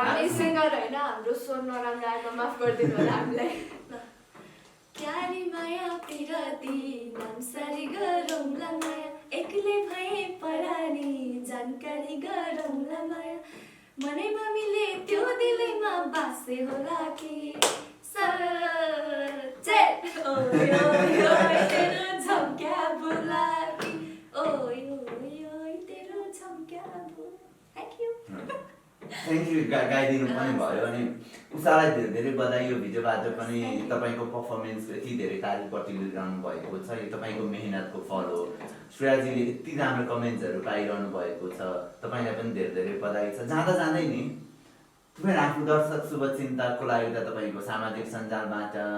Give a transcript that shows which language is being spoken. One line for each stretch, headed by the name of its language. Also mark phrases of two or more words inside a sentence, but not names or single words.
Nepali: हामी सिङ्गर होइन हाम्रो स्वर नराम्रो आएको माफ गरिदिनु होला हामीलाई क्यारी माया पिरती नामसारी गरौँला माया एक्लै भए परानी जानकारी गरौँला माया मनैमा मिले त्यो दिलैमा बासे होला कि सच्चै ओय ओय ओय तेरो झम्क्या बुलाकी ओय ओय ओय तेरो झम्क्या बुलाकी
English: thank you thank you
Nepali: गाइदिनु पनि भयो अनि उषालाई धेरै धेरै बधाई यो भिडियोबाट पनि तपाईँको पर्फर्मेन्स यति धेरै तारिफपट्टि लिइरहनु भएको छ यो तपाईँको मेहनतको फल हो श्रेयाजीले यति राम्रो कमेन्ट्सहरू पाइरहनु भएको छ तपाईँलाई पनि धेरै धेरै बधाई छ जाँदा जाँदै नि तपाईँ आफ्नो दर्शक शुभचिन्तकको लागि त तपाईँको सामाजिक सञ्जालबाट